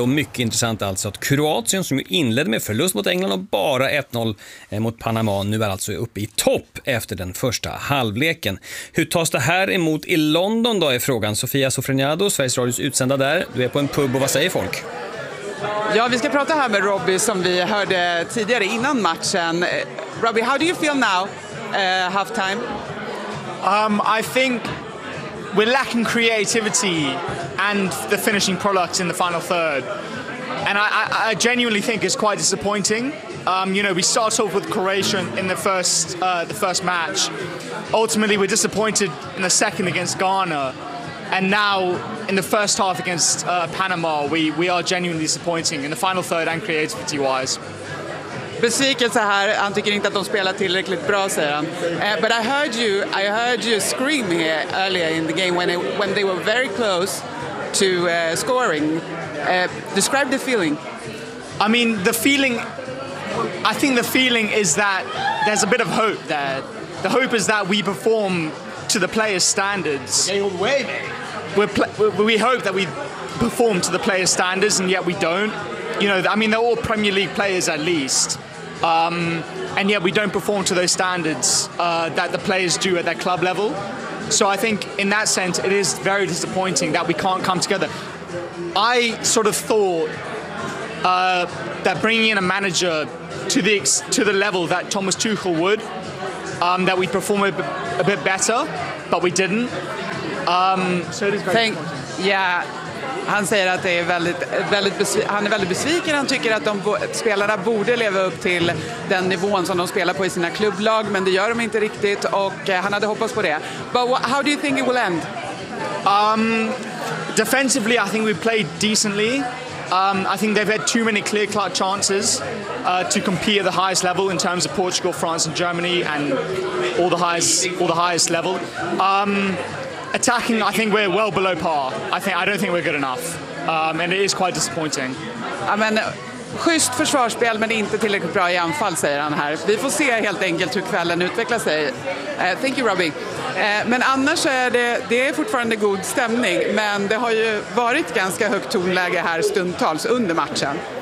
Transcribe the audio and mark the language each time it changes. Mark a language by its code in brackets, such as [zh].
[sv] Och mycket intressant alltså att Kroatien, som ju inledde med förlust mot England och bara 1-0 mot Panama, nu är alltså uppe i topp efter den första halvleken. Hur tas det här emot i London då, är frågan. Sofia Sofreniado, Sveriges Radios utsända där. Du är på en pub, och vad säger folk? Ja, vi ska prata här med Robbie som vi hörde tidigare innan matchen. [en] Robbie, how do you feel now, halftime? I think we're lacking creativity and the finishing product in the final third. And I genuinely think it's quite disappointing. You know, we start off with Croatia in the first match. Ultimately, we're disappointed in the second against Ghana. And now in the first half against Panama, we are genuinely disappointing in the final third and creativity-wise. [sv] besvikelse här. Han tycker inte att de spelar tillräckligt bra, säger han. [en] But I heard you scream here earlier in the game when they were very close to scoring. Describe the feeling. I mean, I think the feeling is that there's a bit of hope there. The hope is that we perform to the players' standards. We hope that we perform to the players' standards, and yet we don't. You know, I mean, they're all Premier League players at least, and yet we don't perform to those standards that the players do at their club level. So I think in that sense, it is very disappointing that we can't come together. I sort of thought that bringing in a manager to the level that Thomas Tuchel would, that we'd perform a bit better, but we didn't. So it is very disappointing. Yeah. [sv] Han säger att det är väldigt, väldigt han är väldigt besviken. Han tycker att spelarna borde leva upp till den nivån som de spelar på i sina klubblag, men det gör de inte riktigt, och han hade hoppats på det. [en] But how do you think it will end? Defensively, I think we played decently. I think they've had too many clear-cut chances to compete at the highest level in terms of Portugal, France and Germany and all the highest level. Attacking, I think we're well below par. I don't think we're good enough. And it is quite disappointing. [sv] Ja, men schysst försvarsspel, men inte tillräckligt bra i anfall, säger han här. Vi får se helt enkelt hur kvällen utvecklar sig. [en] Thank you, Robbie. [sv] Men annars så är det är fortfarande god stämning, men det har ju varit ganska högt tonläge här stundtals under matchen.